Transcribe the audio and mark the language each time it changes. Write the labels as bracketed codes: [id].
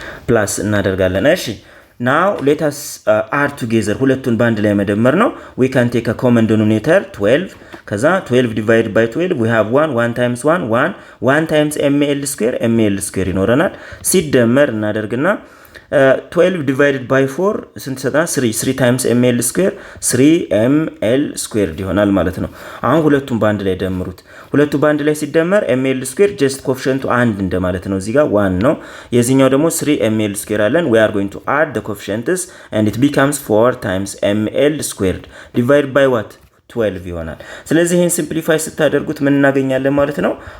[am] ፕላስ እናደርጋለን እሺ [en] now let us add together [am] ሁለቱን ባንድ ላይ መደመር ነው [en] we can take a common denominator 12 ከዛ 12 divided by 12 we have 1 times 1 times ml square [am] ይኖረናል ሲደመር እናደርግና [en] 12 divided by 4 [am] ስንት ሰጣን? 3 times ml square 3ml squared ይሆናል ማለት ነው። አሁን ሁለቱም ባንድ ላይ ደምሩት። ሁለቱ ባንድ ላይ ሲደመር ml square just coefficient አንድ እንደማለት ነው። እዚህ ጋር 1 ነው። የዚህኛው ደግሞ 3ml square አለን። [en] we are going to add the coefficients and it becomes 4 times ml squared divided by what? [am] 12 ይሆናል። ስለዚህ ይሄን ሲምፕሊፋይ ስታደርጉት ምን እናገኛለን ማለት ነው?